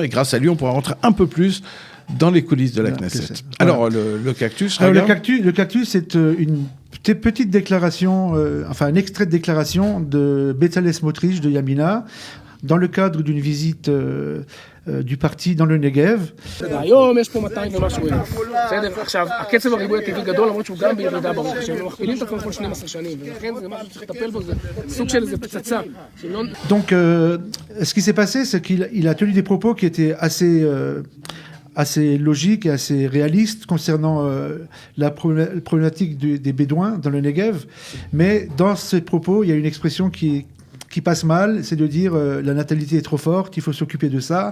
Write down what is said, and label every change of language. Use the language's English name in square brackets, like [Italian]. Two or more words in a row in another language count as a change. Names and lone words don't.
[French] Et grâce à lui, on pourra rentrer un peu plus dans les coulisses de la Knesset. Alors, le cactus, le cactus, c'est une petite déclaration, un extrait de déclaration de Bezalel Smotrich de Yamina, dans le cadre d'une visite du parti dans le Negev. [Hebrew] היום יש פה 200 ומשהו אלף. בסדר? עכשיו, הקצב הריבוי הטבעי גדול, למרות שהוא גם בירידה ברוך השם, הם מכפילים את עצמם כל 12 שנים, ולכן זה משהו שצריך לטפל בו, זה סוג של איזה פצצה. [French] Donc, ce qui s'est passé, c'est qu'il a tenu des propos qui étaient assez logiques et assez réalistes concernant la problématique des Bédouins dans le Negev. Mais dans ces propos, il y a une expression qui passe mal, c'est de dire la natalité est trop forte, il faut s'occuper de ça.